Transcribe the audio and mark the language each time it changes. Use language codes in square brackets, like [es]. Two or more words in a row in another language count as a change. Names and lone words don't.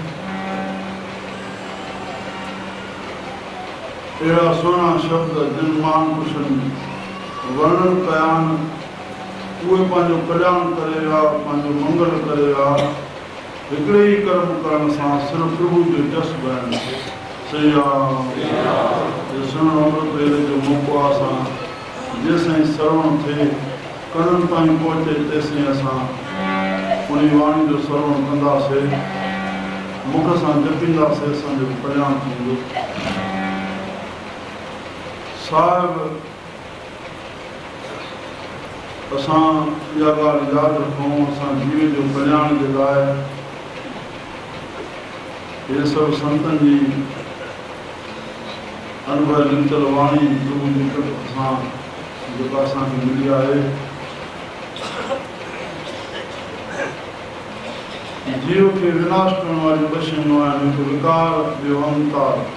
[sd] अहिड़ा सुहिणा शब्द जिन महापुरुषनि वर्णन कया आहिनि, उहे पंहिंजो कल्याण करे विया, पंहिंजो मंगल करे विया। हिकिड़े ई कर्म करण सां सिर्फ़ु प्रभु जो जस ॻाइणु। श्री राम। सुहिणो अमृत वेले जो मौक़ो आहे। असां जेसिताईं श्रवण थिए कननि ताईं पहुचे तेसिताईं असां उन वाणी जो श्रवण कंदासीं, मुख सां जपींदासीं, असांजो कल्याण थींदो। साहिब असां इहा ॻाल्हि यादि रखूं, असां जीव जो कल्याण जे लाइ इहे सभु संतनि जी अनुभव लिखियल वाणी प्रभु जी तरफ़ सां जेका असांखे मिली आहे, जीव के विनाश करण वाली ॿ शयूं आहिनि, हिकु विकार ॿियो अहंकार।